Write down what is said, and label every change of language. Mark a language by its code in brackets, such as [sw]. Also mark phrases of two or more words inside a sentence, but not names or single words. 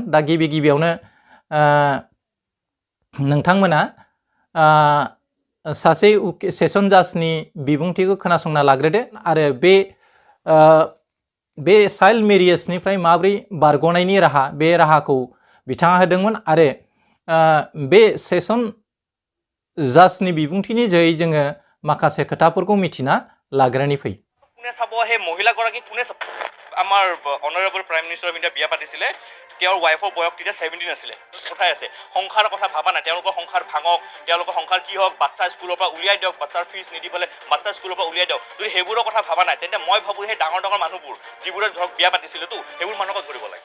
[brx] दा गिबियावनो नोंथांमोना सासे [en] session judge [brx] बिबुंथिखौ खोनासंना लाग्रोदो आरो बे [en] child marriage [brx] माबोरै बारग'नायनि राहा बे राहाखौ बिथाङा होदोंमोन आरो बे [en] session judge [brx] बिबुंथिनि जोहै जोङो माखासे खोथाफोरखौ मिथिना लाग्रोनि फै। [as] কোনে চাব সেই মহিলাগৰাকী কোনে চাব? আমাৰ [en] honourable Prime Minister of India [as] বিয়া পাতিছিলে, তেওঁৰ ৱাইফৰ বয়স তেতিয়া 17 আছিলে। কথাই আছে সংসাৰৰ কথা ভাবা নাই, তেওঁলোকৰ সংসাৰ ভাঙক, তেওঁলোকৰ সংসাৰ কি হওক, বাচ্চা স্কুলৰ পৰা উলিয়াই দিয়ক, বাচ্চাৰ ফিজ নিদি পেলাই বাচ্চা স্কুলৰ পৰা উলিয়াই দিয়ক। যদি সেইবোৰৰ কথা ভাবা নাই তেন্তে মই ভাবোঁ সেই ডাঙৰ মানুহবোৰ যিবোৰে ধৰক বিয়া পাতিছিলেতো সেইবোৰ মানুহক ধৰিব লাগে।